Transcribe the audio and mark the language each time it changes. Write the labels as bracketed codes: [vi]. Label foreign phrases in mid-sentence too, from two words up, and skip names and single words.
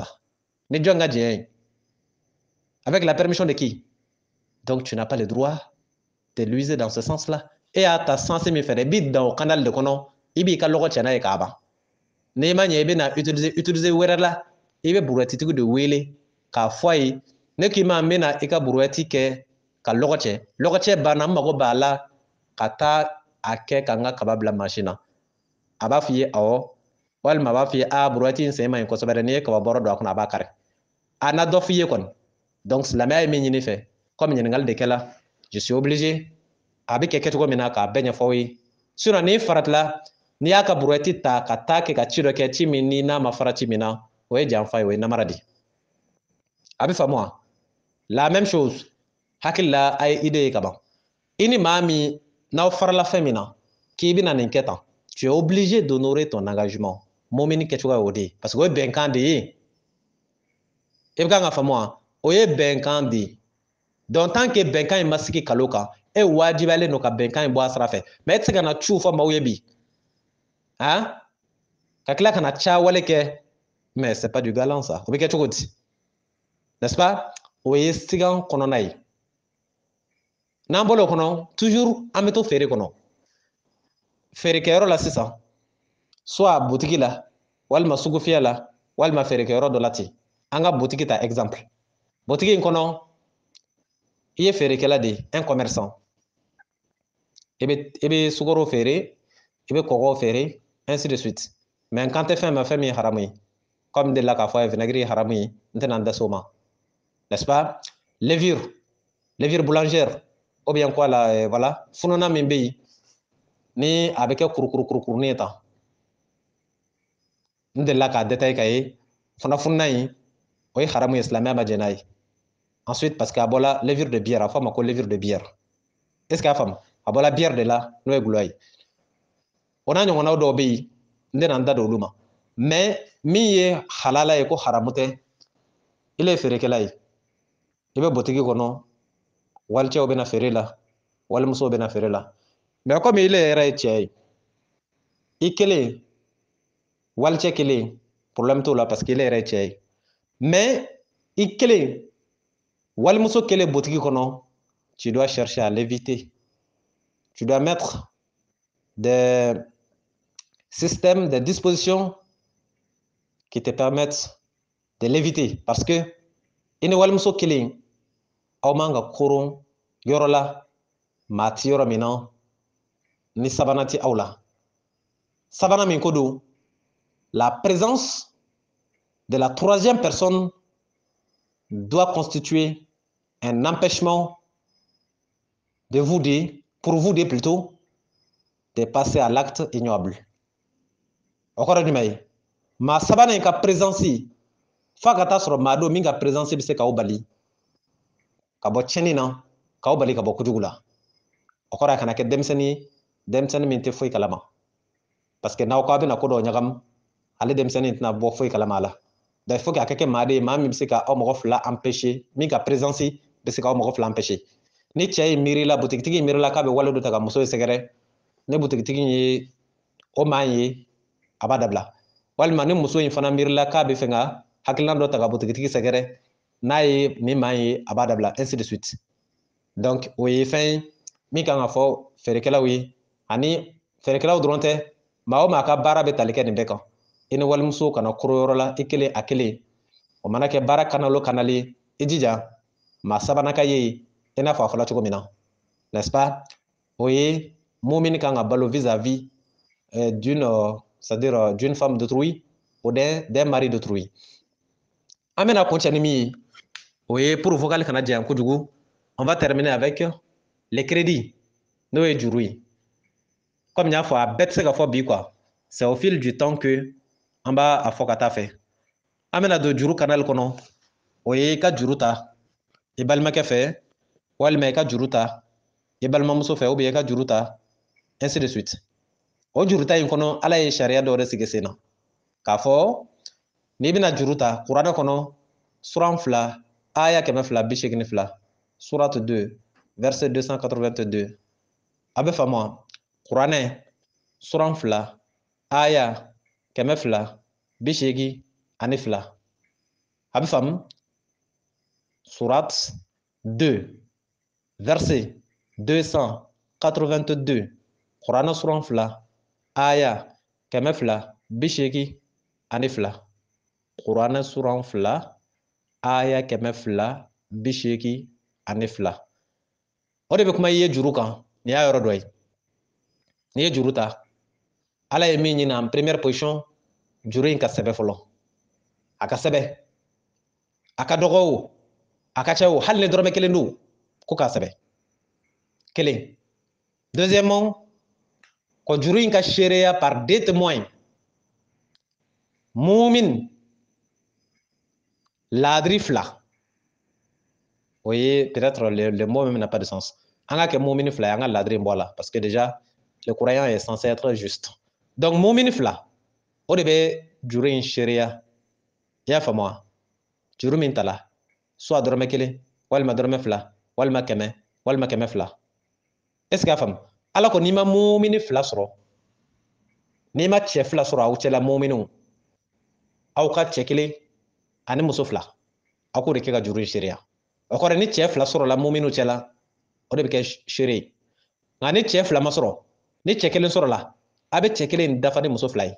[bm] ni jɔn ka diɲɛ ye [fr] avec la permission de qui donc tu n'as pas le droit de l'user dans ce sens là [bm] e y'a ta sens min fɛ dɛ i b'i dan o canal de kɔnɔ i b'i ka lɔgɔ cɛ n'a ye k'a ban n'i ma ɲɛ i bɛna utiliser wɛrɛ la i bɛ buruwɛtitigi de wele k'a fɔ a ye ne k'i ma n bɛna i ka buruwɛti kɛ ka lɔgɔ cɛ lɔgɔ cɛ banna n mago b'a la ka taa a kɛ ka n ka kaba bila mansin na a b'a f'i ye awɔ walima a b'a f'i ye buruwɛti in sen ma ɲi kosɛbɛ dɛ n'i ye kaba bɔrɔ don a kɔnɔ a b'a kari a na dɔ f'i ye kɔni donc silamɛya ye min ɲini fɛ comme ɲininkali de kɛla [fr] je suis obligé [bm] a bɛ kɛ kɛcogo min na k'a bɛɛ ɲɛfɔ aw ye sinon n'i faratila n'i y'a ka buruwɛti ta ka taa kɛ ka ci dɔ kɛ ci min ni n'a ma fara ci min na o ye janfa ye o ye namara de a bɛ faamu wa [fr] la même chose [bm] hakili la a ye idée ye ka ban i ni maa min n'aw farala fɛn min na k'i bɛna nin kɛ tan [fr] tu es obligé d'honorer ton engagement [bm] mɔmini kɛcogo y'o de ye [fr] parce que [bm] o ye bɛnkan de ye i bɛ kan ka faamu wa o ye bɛnkan de ye [fr] donc tant que [bm] bɛnkan in ma sigi kalo kan e wajibiyalen don ka bɛnkan in bɔ a sira fɛ mais e tɛ se ka na ciw fɔ maaw ye bi ka tila ka na cawale kɛ [fr] mais c'est pas du galant ça [bm] o bɛ kɛ cogo di [fr] n'est-ce pas [bm] o ye sigan kɔnɔna ye n'an bɔra o kɔnɔ toujours an bɛ to feere kɔnɔ feerekɛyɔrɔ la sisan soit butigi la walima sugufiyɛ la walima feerekɛyɔrɔ dɔ la ten an ka butigi ta exemple butigi in kɔnɔ i ye feerekɛla de [fr] un commerçant [bm] i bɛ sukaro feere i bɛ kɔgɔ feere [fr] ainsi de suite [bm] mais n kan tɛ fɛn ma fɛn min ye haramu ye comme n delila k'a fɔ a ye vinɛgiri ye haramu ye n tɛna n da s'o ma [fr] n'est-ce pas levure boulangère ou bien quoi la voilà [bm] fununa min bɛ yen ni a bɛ kɛ kurukurukurukurunin ye tan n delila k'a détaillé k'a ye fana fununa in o ye haramu ye silamɛya ma jɛn n'a ye [fr] ensuite parce que [bm] a bɔla [fr] levure de bière [bm] a fɔ a ma ko [fr] levure de bière est ce que [bm] a faamu a bɔla bière de la n'o ye gulɔ ye o n'a ɲɔgɔnnaw dɔw bɛ yen n tɛna n da don olu ma mais min ye halala ye ko haramu tɛ ile ye feerekɛla ye i bɛ butigi kɔnɔ walicɛw bɛna feere la walimusow bɛna feere la [fr] mais comme [bm] ile yɛrɛ ye cɛ ye i kelen walicɛ kelen problème t'o la [fr] parce que [bm] ile yɛrɛ ye cɛ ye mais i kelen walimuso kelen butigi kɔnɔ [fr] tu dois chercher à l'éviter tu dois mettre des systèmes, des dispositions qui te permettent de l'éviter parce que [bm] i ni walimuso kelen aw man ka koron yɔrɔ la maa ti yɔrɔ min na ni sabanan ti aw la sabanan min ko don [fr] la présence de la troisième personne doit constituer un empêchement de vous deux, pour vous deux plutôt, de passer à l'acte ignoble. [bm] O kɔrɔ jumɛn ye maa sabanan in ka présence f'a ka taa sɔrɔ maa don min ka présence bɛ se k'aw bali ka bɔ tiɲɛni na k'aw bali ka bɔ kojugu la o kɔrɔ a kana kɛ denmisɛnnin ye denmisɛnnin min tɛ foyi kalama [fr] parce que [bm] n'aw k'aw bɛna ko dɔw ɲagamu ale denmisɛnnin tɛna bɔ foyi kalama a la [fr] donc il faut que [bm] a ka kɛ maa de ye maa min bɛ se k'aw mɔgɔ fila empêcher min ka présence bɛ se k'aw mɔgɔ fila empêcher ni cɛ ye miirila butigitigi ye miirila k'a bɛ wale dɔ ta ka muso ye sɛgɛrɛ ni butigitigi ye o maa ye a b'a dabila walima ni muso in fana miirila k'a bɛ fɛ ka hakilina dɔ ta ka butigitigi sɛgɛrɛ n'a ye nin maa ye a b'a dabila [fr] ainsi de suite donc [bm] o ye fɛn ye min kan ka fɔ feerekɛlaw ye ani feerekɛlaw dɔrɔn tɛ maa o maa ka baara bɛ tali kɛ nin bɛɛ kan i ni walimuso kana koro yɔrɔ la i kelen a kelen o mana kɛ baara kanal o kanal ye i jija maa sabanan ka ye i n'a fɔ a fɔla cogo min na [fr] n'est-ce pas [bm] o ye mumini kan ka balo [fr] vis-à-vis d'une c'est-à-dire d'une femme d'autrui ou d'un mari d'autrui [bm] an bɛna kuncɛ ni min ye o ye [fr] pour vocal [bm] kana janya kojugu [fr] on va terminer avec les crédits [bm] n'o ye juru ye comme n y'a fɔ a bɛɛ tɛ se ka fɔ bi [fr] quoi c'est au fil du temps que [bm] an b'a a fɔ ka taa fɛ an bɛna don juru canal kɔnɔ o ye i ka juru ta i balimakɛ fɛ walima i ka juru ta i balimamuso fɛ ou bien i ka juru ta [fr] ainsi de suite [bm] o juru ta in kɔnɔ ala ye sariya dɔw de sigi sen na k'a fɔ n'i bɛna juru ta kuranɛ kɔnɔ suran 2 aya 282 [fr] surate 2 verset 282 [bm] a bɛ faamu wa kuranɛ suran 2 aya 282 a bɛ faamu [fr] surat 2 verset 282 [bm] kuranɛ suran 2 aya 282 Kuranɛ suran 2 aya 282. O de bɛ kuma i ye juru kan nin y'a yɔrɔ dɔ ye. N'i ye juru ta Ala ye min ɲini [fr] en première position [bm] juru in ka sɛbɛ fɔlɔ. A ka sɛbɛ. A ka dɔgɔ o a ka ca o hali ni dɔrɔmɛ 1 don ko k'a sɛbɛ. 1. Deuxièmement, ko juru in ka seereya [fr] par 2 témoins. [bm] Mumin ladiri 2. O ye [fr] peut-être le mot même n'a pas de sens. [bm] An ka kɛ mumin 2 ye an ka ladiri in bɔ a la [fr] parce que déjà le croyant est censé être juste. [bm] Donc mumin 2 o de bɛ juru in seereya. I y'a faamu wa? Juru min tala soit dɔrɔmɛ 1 walima dɔrɔmɛ 2 walima 100 walima 200. [fr] Est-ce que [bm] a faamu? Ala ko n'i ma mumin 2 sɔrɔ, n'i ma cɛ 2 sɔrɔ aw cɛla muminw, aw ka cɛ 1 ani muso 2 aw k'o de kɛ ka juru in seereya. O kɔrɔ ni cɛ 2 sɔrɔla muminw cɛla o de bɛ kɛ seere ye. Nka ni cɛ 2 ma sɔrɔ, ni cɛ 1 sɔrɔla a bɛ cɛ 1 dafa ni muso 2 ye.